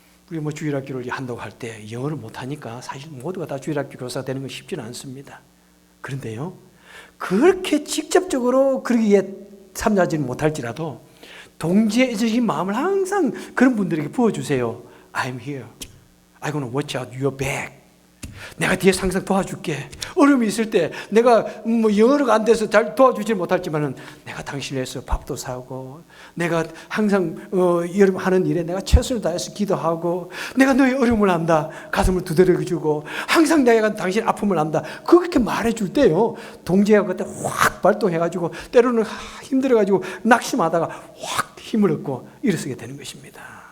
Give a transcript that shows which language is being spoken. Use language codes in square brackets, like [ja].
[ko] 우리 주일학교를 한다고 할 때 영어를 못하니까 사실 모두가 다 주일학교 교사가 되는 건 쉽지는 않습니다. 그런데요, 그렇게 직접적으로 그러기에 참여하지는 못할지라도 동지애적인 마음을 항상 그런 분들에게 부어주세요. [en] I'm here. I'm gonna watch out your back. [ko] 내가 뒤에서 항상 도와줄게. 어려움이 있을 때 내가 영어가 안 돼서 잘 도와주지 못할지만은 내가 당신을 위해서 밥도 사고, 내가 항상 여러분 하는 일에 내가 최선을 다해서 기도하고, 내가 너의 어려움을 안다. 가슴을 두드려주고, 항상 내가 당신 아픔을 안다. 그렇게 말해줄 때요, 동지애가 그때 확 발동해가지고 때로는 힘들어가지고 낙심하다가 확 힘을 얻고 일어서게 되는 것입니다.